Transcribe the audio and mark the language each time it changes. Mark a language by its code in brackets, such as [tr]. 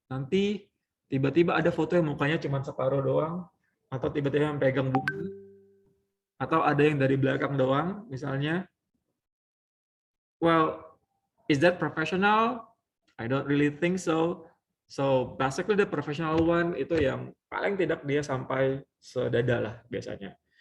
[id] Nanti tiba-tiba ada foto yang mukanya cuma separuh doang, atau tiba-tiba yang pegang buku, atau ada yang dari belakang doang, misalnya. [en] Well, is that professional? I don't really think so. So basically the professional one [id] itu yang paling tidak dia sampai sedada lah biasanya.